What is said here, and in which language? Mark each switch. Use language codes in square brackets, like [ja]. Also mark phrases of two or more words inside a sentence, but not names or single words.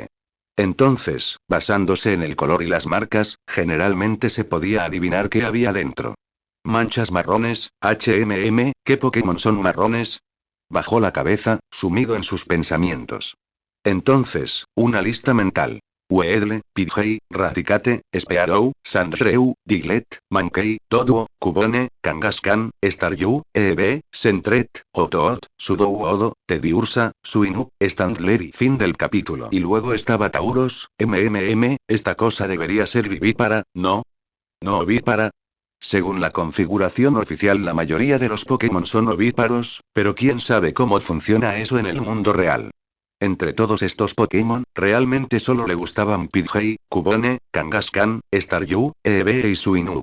[es] Entonces, basándose en el color y las marcas, generalmente se podía adivinar qué había dentro. Manchas marrones, ¿qué Pokémon son marrones? Bajó la cabeza, sumido en sus pensamientos. Entonces, una lista mental. Weedle, Pidgey, Raticate, Spearow, Sandshrew, Diglett, Mankey, Doduo, Cubone, Kangaskhan, Staryu, Eevee, Sentret, Hoothoot, Sudowoodo, Teddiursa, Suinu, Stantler y fin del capítulo. Y luego estaba Tauros, esta cosa debería ser vivípara, ¿no? ¿No ovípara? Según la configuración oficial la mayoría de los Pokémon son ovíparos, pero quién sabe cómo funciona eso en el mundo real. Entre todos estos Pokémon, realmente solo le gustaban Pidgey, Cubone, Kangaskhan, Staryu, Eevee y Suinu.